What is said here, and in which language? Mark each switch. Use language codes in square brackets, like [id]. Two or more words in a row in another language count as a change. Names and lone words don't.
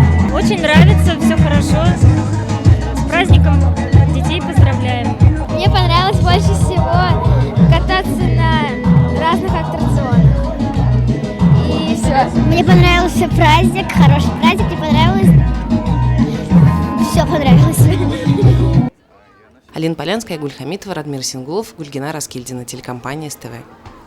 [ru] Очень нравится, все хорошо. С праздником детей поздравляем. Мне понравилось больше всего кататься на разных аттракционах. И все. Мне понравился праздник, хороший праздник, мне понравилось. Все понравилось. Алина Полянская, Гуль Хамитова, Радмир Сингулов, Гульгина Раскильдина, телекомпания СТВ.